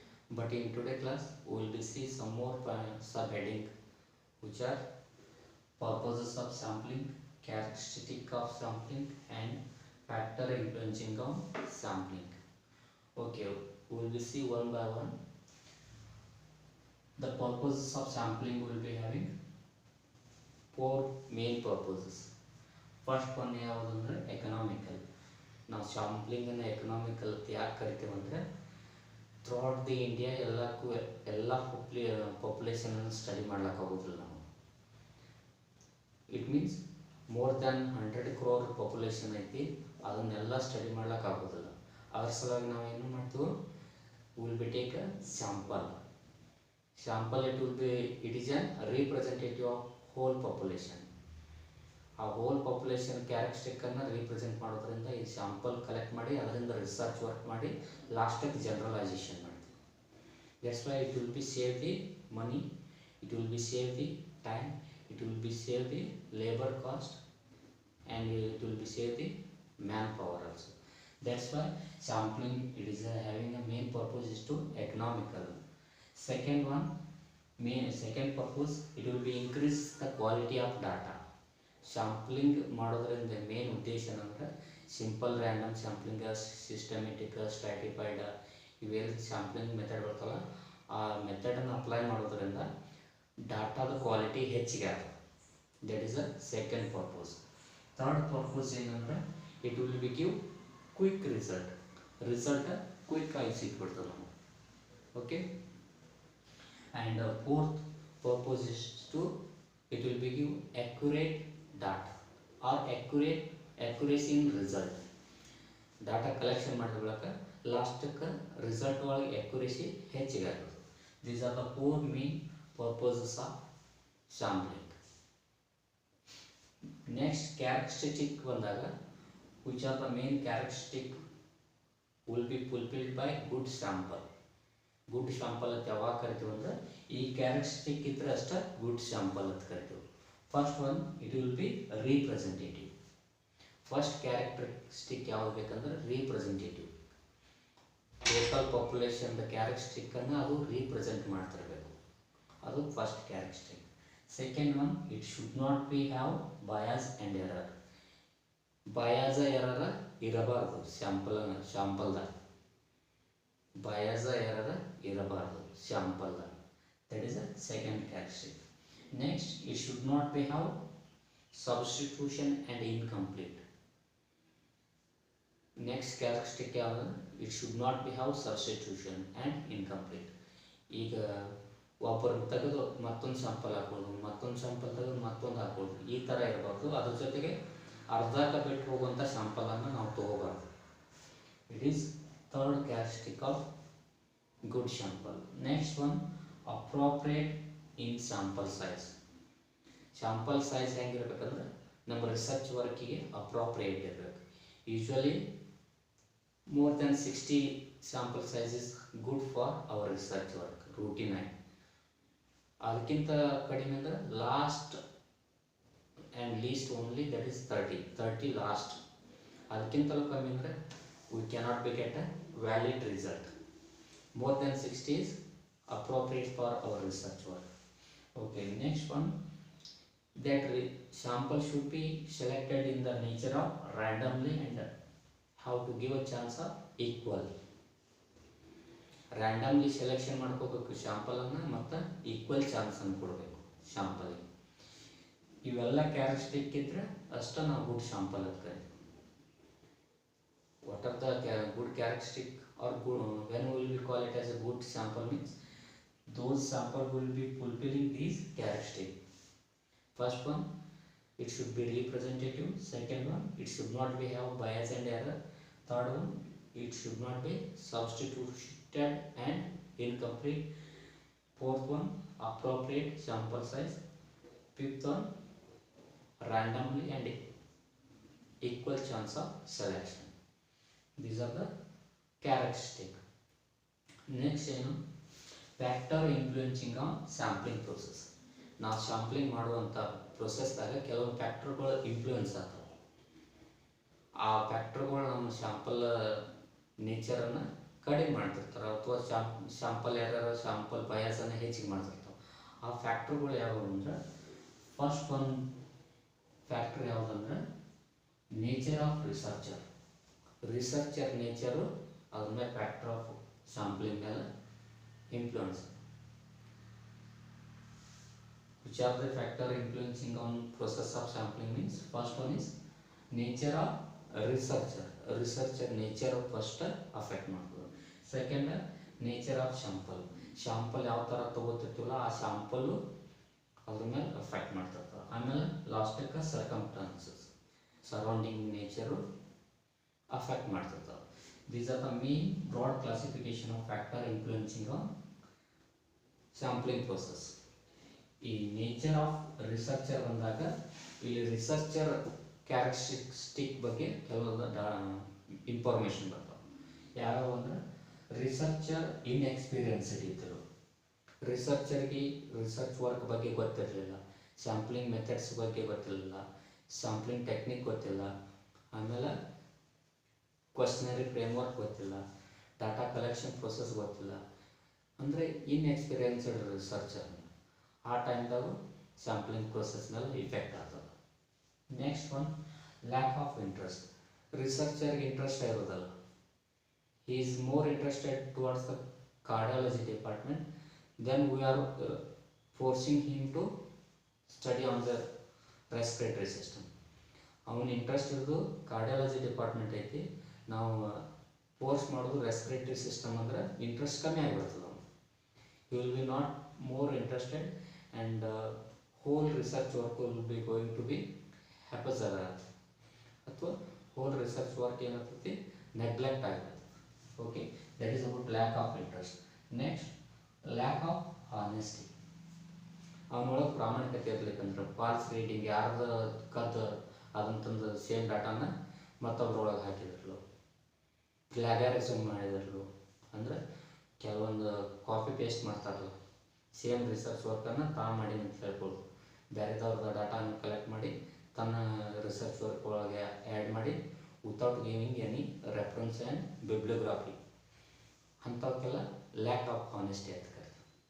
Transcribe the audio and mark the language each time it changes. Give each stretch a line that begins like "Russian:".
English: But in today's class, we will be see some more subheading, which are purposes of sampling, characteristic of sampling, and factor influencing on sampling. Okay, we will be see one by one. The purposes of sampling will be having four main purposes. First one
Kannada: ಯಾವುದಂದ್ರೆ
English: economical.
Kannada: ನಾವು sampling ಅನ್ನು economical ಅಂತ ಯಾಕೆ ಕರಿತೀವಿ ಅಂದರೆ
English: throughout the India
Kannada: ಎಲ್ಲ population ಅನ್ನು study ಮಾಡ್ಲಿಕ್ಕಾಗೋದಿಲ್ಲ ನಾವು.
English: it means more than 100 crore
Kannada: population ಐತಿ, ಅದನ್ನೆಲ್ಲ ಸ್ಟಡಿ ಮಾಡ್ಲಿಕ್ಕಾಗೋದಿಲ್ಲ. ಅದ್ರ ಸಲುವಾಗಿ ನಾವು ಏನು ಮಾಡ್ತೀವಿ,
English: Will be take a sample. Sample it is a representative of whole population.
Kannada: ಆ ಹೋಲ್ ಪಾಪ್ಯುಲೇಷನ್ ಕ್ಯಾರೆಕ್ಟರಿಸ್ಟಿಕ್ ಅನ್ನು ರಿಪ್ರೆಸೆಂಟ್ ಮಾಡೋದ್ರಿಂದ ಈ ಸ್ಯಾಂಪಲ್ ಕಲೆಕ್ಟ್ ಮಾಡಿ ಅದರಿಂದ ರಿಸರ್ಚ್ ವರ್ಕ್ ಮಾಡಿ ಲಾಸ್ಟಿಗೆ ಜನರಲೈಸೇಷನ್ ಮಾಡ್ತೀವಿ.
English: That's why it will be save the money, it will be save the time, it will be save the labour cost and it will be save the manpower also. That's why sampling it is having a main purpose is to economical. Second one, second purpose, it will be increase the quality of data.
Kannada: Sampling ಮಾಡೋದ್ರಿಂದ main ಉದ್ದೇಶ ಏನಂದ್ರೆ simple random sampling, systematic, stratified ಇವೆಲ್ಲ sampling method ಬರ್ತಲ್ಲ, ಆ ಮೆಥಡನ್ನು apply ಮಾಡೋದ್ರಿಂದ ಡಾಟಾದ quality ಹೆಚ್ಚಿಗೆ ಆಗುತ್ತೆ.
English: That is a second purpose. Third purpose
Kannada: ಏನಂದ್ರೆ
English: it will be give quick result
Kannada: quick ಆಗಿ ಸಿಕ್ಬಿಡ್ತದೆ ನಾವು.
English: Okay. And fourth purpose is to it will be give accurate data or accuracy in result.
Kannada: Data collection ಮಾಡಿದ ಬಳಿಕ ಲಾಸ್ಟಕ್ಕೆ result ಒಳಗೆ accuracy ಹೆಚ್ಚಿಗೆ ಆಗುತ್ತೆ.
English: These are the four main purposes of sampling. Next characteristic
Kannada: ಬಂದಾಗ
English: which are the main characteristic will be fulfilled by good sample.
Kannada: Good sample ಅಂತ ಯಾವಾಗ ಕರಿತೀವಿ ಅಂದ್ರೆ ಈ ಕ್ಯಾರೆಕ್ಟರಿಸ್ಟಿಕ್ ಇದ್ರೆ ಅಷ್ಟೇ ಗುಡ್ ಶಾಂಪಲ್ ಅಂತ ಕರಿತೀವಿ.
English: First one it will be representative.
Kannada: First characteristic ಯಾವ್ದು ಬೇಕಂದ್ರೆ ರೀಪ್ರೆಸೆಂಟೇಟಿವ್. ಟೋಟಲ್ ಪಾಪ್ಯುಲೇಷನ್ ಕ್ಯಾರೆಕ್ಟರಿಸ್ಟಿಕ್ ಅನ್ನು ಅದು ರೀಪ್ರೆಸೆಂಟ್ ಮಾಡ್ತಿರ್ಬೇಕು, ಅದು first characteristic.
English: Second one it should not be have bias and error.
Kannada: ಬಯಾಸ ಎರರ ಇರಬಾರ್ದು ಶಾಂಪಲ್ದಾಗ. ಬಯಾಸ ಎರರ ಇರಬಾರ್ದು ಶಾಂಪಲ್ದಾಗ.
English: That is a second characteristic. Next it should not be have substitution and incomplete. Next characteristic
Kannada: ಯಾವುದು,
English: It should not be have substitution and incomplete.
Kannada: ಈಗ ಒಬ್ಬರು ತೆಗೆದು ಮತ್ತೊಂದು sample ಹಾಕೊಳ್ಳೋದು, ಮತ್ತೊಂದು sample ತೆಗೆದು ಮತ್ತೊಂದು ಹಾಕೊಳ್ಳೋದು, ಈ ಥರ ಇರಬಾರ್ದು. ಅದ್ರ ಜೊತೆಗೆ ಅರ್ಧಕ್ಕೆ ಬಿಟ್ಟು ಹೋಗುವಂಥ ಸ್ಯಾಂಪಲನ್ನು ನಾವು ತಗೋಬಾರ್ದು.
English: It is third characteristic of good sample. Next one, appropriate in sample size.
Kannada: Sample size ಹೆಂಗಿರಬೇಕಂದ್ರೆ ನಮ್ಮ ರಿಸರ್ಚ್ ವರ್ಕಿಗೆ ಅಪ್ರೋಪ್ರಿಯೇಟ್ ಇರಬೇಕು.
English: Usually more then 60 sample size is good for our research work, routine ಆಗಿ.
Kannada: ಅದಕ್ಕಿಂತ ಕಡಿಮೆ ಅಂದರೆ
English: Last and least only, that is 30 last.
Kannada: ಅದಕ್ಕಿಂತಲೂ ಕಮ್ಮಿ ಅಂದರೆ
English: we cannot be get a valid result. More than 60 is appropriate for our research work. Okay, next one, that sample should be selected in the nature of randomly and how to give a chance of equal.
Kannada: randomly selection ಮಾಡ್ಕೋಬೇಕು ಶಾಂಪಲನ್ನು ಮತ್ತು equal ಚಾನ್ಸನ್ನು ಕೊಡಬೇಕು ಶಾಂಪಲಿಗೆ. ಇವೆಲ್ಲ characteristic ಇದ್ದರೆ ಅಷ್ಟೇ ನಾವು good sample ಅಂತ ಕರಿತೀವಿ.
English: What are the good characteristic or good, when we will call it as a good sample means those sample will be fulfilling these characteristics. First one, it should be representative. Second one, it should not be have bias and error. Third one, it should not be substituted and incomplete. Fourth one, appropriate sample size. Fifth one, randomly and equal chance of selection. These are the characteristic. Next, factor influencing on sampling process.
Kannada: ನಾವು sampling ಮಾಡುವಂಥ ಪ್ರೊಸೆಸ್ದಾಗ ಕೆಲವೊಂದು ಫ್ಯಾಕ್ಟರ್ಗಳು influence ಆಗ್ತವೆ. ಆ ಫ್ಯಾಕ್ಟರ್ಗಳು ನಮ್ಮ sample ನೇಚರನ್ನು ಕಡಿಮೆ ಮಾಡ್ತಿರ್ತಾರೆ, ಅಥವಾ sample ಯಾರ್ಯಾರು ಶಾಂಪಲ್ ಬಯಾಸನ್ನು ಹೆಚ್ಚಿಗೆ ಮಾಡ್ತಿರ್ತಾವೆ. ಆ ಫ್ಯಾಕ್ಟರ್ಗಳು ಯಾವುವು ಅಂದ್ರೆ, ಫಸ್ಟ್ ಒಂದು ಫ್ಯಾಕ್ಟರ್ ಯಾವುದಂದ್ರೆ ನೇಚರ್ ಆಫ್ ರಿಸರ್ಚರ್ ನೇಚರು ಅದ್ರ ಮೇಲೆ ಫ್ಯಾಕ್ಟರ್ ಆಫ್ ಸ್ಯಾಂಪ್ಲಿಂಗ್ ಮೇಲೆ influence.
English: Which are the factor influencing on process of sampling means, first one is nature of researcher nature first affect ಮಾಡ್ತದೆ.
Kannada: ಸೆಕೆಂಡ್ ನೇಚರ್ ಆಫ್ ಶಾಂಪಲ್ ಯಾವ ಥರ ತಗೋತಿರ್ತೀವಲ್ಲ ಆ sample ಅದ್ರ ಮೇಲೆ affect ಮಾಡ್ತಿರ್ತದೆ. ಆಮೇಲೆ ಲಾಸ್ಟಕ್ಕೆ circumstances surrounding nature affect ಮಾಡ್ತಿರ್ತವೆ.
English: These are the main broad classification of factor influencing on sampling process.
Kannada: ಈ nature of researcher ಬಂದಾಗ ಇಲ್ಲಿ ರಿಸರ್ಚರ್ ಕ್ಯಾರೆಕ್ಟರಿಸ್ಟಿಕ್ ಬಗ್ಗೆ ಕೆಲವೊಂದು ಇನ್ಫಾರ್ಮೇಷನ್ ಬರ್ತಾವೆ. ಯಾವ್ಯಾವ ಅಂದ್ರೆ, ರಿಸರ್ಚರ್ ಇನ್ಎಕ್ಸ್ಪೀರಿಯನ್ಸ್ಡ್ ಇದ್ದರು, ರಿಸರ್ಚರ್ಗೆ ರಿಸರ್ಚ್ ವರ್ಕ್ ಬಗ್ಗೆ ಗೊತ್ತಿರಲಿಲ್ಲ, ಸ್ಯಾಂಪ್ಲಿಂಗ್ ಮೆಥಡ್ಸ್ ಬಗ್ಗೆ ಗೊತ್ತಿರಲಿಲ್ಲ, ಸ್ಯಾಂಪ್ಲಿಂಗ್ ಟೆಕ್ನಿಕ್ ಗೊತ್ತಿಲ್ಲ, ಆಮೇಲೆ ಕ್ವಶನರಿ ಫ್ರೇಮ್ವರ್ಕ್ ಗೊತ್ತಿಲ್ಲ, ಡಾಟಾ ಕಲೆಕ್ಷನ್ ಪ್ರೊಸೆಸ್ ಗೊತ್ತಿಲ್ಲ, ಅಂದರೆ ಇನ್ಎಕ್ಸ್ಪೀರಿಯನ್ಸ್ಡ್ ರಿಸರ್ಚರ್. ಆ ಟೈಮ್ದಾಗ ಸ್ಯಾಂಪ್ಲಿಂಗ್ ಪ್ರೊಸೆಸ್ ಮೇಲೆ ಇಫೆಕ್ಟ್ ಆಗ್ತದೆ.
English: Next one, lack of interest.
Kannada: ರಿಸರ್ಚರ್ಗೆ interest ಇರೋದಲ್ಲ,
English: he is more interested towards the cardiology department, then we are forcing him to study on the respiratory system.
Kannada: ಅವನ interest ಇರೋದು cardiology department ಐತಿ, ನಾವು force ಮಾಡೋದು respiratory system ಅಂದ್ರೆ interest ಕಮ್ಮಿ ಆಗಿಬಿಡ್ತದೆ. ಅವನು
English: he will be not more interested and whole research work will be going to be haphazard,
Kannada: ಅಥವಾ
English: whole research work
Kannada: ಏನಾಗ್ತೈತಿ ನೆಗ್ಲೆಕ್ಟ್ ಆಗ್ತದೆ.
English: Okay, that is about lack of interest. Next, lack of honesty.
Kannada: ಅವನೊಳಗೆ ಪ್ರಾಮಾಣಿಕತೆ ಇರ್ಲಿಕ್ಕಂದ್ರೆ falls reading, ಯಾರ್ದು ಕದ್ದು ಅದನ್ನ ತಂದು same ಡಾಟಾನ ಮತ್ತೊಬ್ರೊಳಗೆ ಹಾಕಿದ್ರು, plagiarism ಮಾಡಿದ್ರು, ಅಂದರೆ ಕೆಲವೊಂದು ಕಾಪಿ ಪೇಸ್ಟ್ ಮಾಡ್ತಾರಲ್ಲ, ಸೇಮ್ ರಿಸರ್ಚ್ ವರ್ಕನ್ನು ಮಾಡಿ ಅಂತ ಹೇಳ್ಬೋದು, ಬೇರೆದವ್ರದ್ದು ಡಾಟಾನ ಕಲೆಕ್ಟ್ ಮಾಡಿ ತನ್ನ ರಿಸರ್ಚ್ ವರ್ಕ್ ಒಳಗೆ ಆ್ಯಡ್ ಮಾಡಿ
English: without giving any reference and bibliography,
Kannada: ಅಂಥವಕ್ಕೆಲ್ಲ lack of honesty ಅಂತ ಕರೀತಾರೆ.